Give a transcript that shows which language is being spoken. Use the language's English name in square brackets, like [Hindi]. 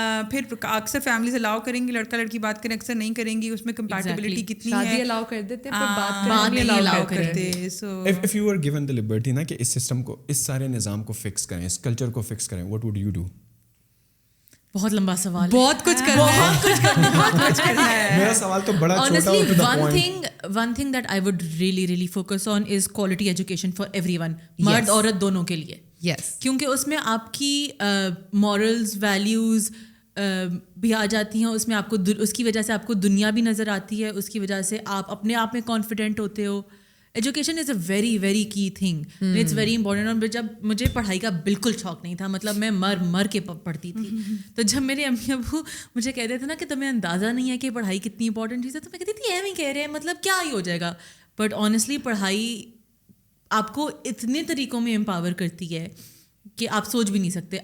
[Urdu] پھر اکثر فیملیز الاؤ کریں گی لڑکا لڑکی بات کریں, اکثر نہیں کریں گی, اس میں کمپیٹیبلٹی کتنی ہے, شادی الاؤ کر دیتے ہیں پر بات نہیں الاؤ کرتے. سو [English] if you were given the liberty [Urdu] نا کہ اس سسٹم کو, اس سارے نظام کو فکس کریں, اس کلچر کو فکس کریں, [English] what would you do? [Urdu] بہت لمبا سوال, بہت کچھ کرنا ہے. میرا سوال تو بڑا چھوٹا ہے. [English] Honestly, one thing that I would really focus on is quality education for everyone, [Urdu] مرد عورت دونوں کے لیے. [English] Yes. [Urdu] کیونکہ اس میں آپ کی morals, values بھی آ جاتی ہیں, اس میں آپ کو اس کی وجہ سے آپ کو دنیا بھی نظر آتی ہے, اس کی وجہ سے آپ اپنے آپ میں کانفیڈنٹ ہوتے ہو. [English] Education is a very very key thing, it's very important. [Urdu] اور جب مجھے پڑھائی کا بالکل شوق نہیں تھا, مطلب میں مر کے پڑھتی تھی, تو جب میرے امی ابو مجھے کہتے تھے نا کہ تمہیں اندازہ نہیں ہے کہ پڑھائی کتنی امپورٹنٹ چیز ہے, تو میں کہتی تھی ایویں کہہ رہے ہیں, مطلب کیا ہی ہو جائے گا. بٹ آنیسٹلی پڑھائی آپ کو اتنے طریقوں میں امپاور کرتی ہے کہ آپ سوچ بھی نہیں سکتے.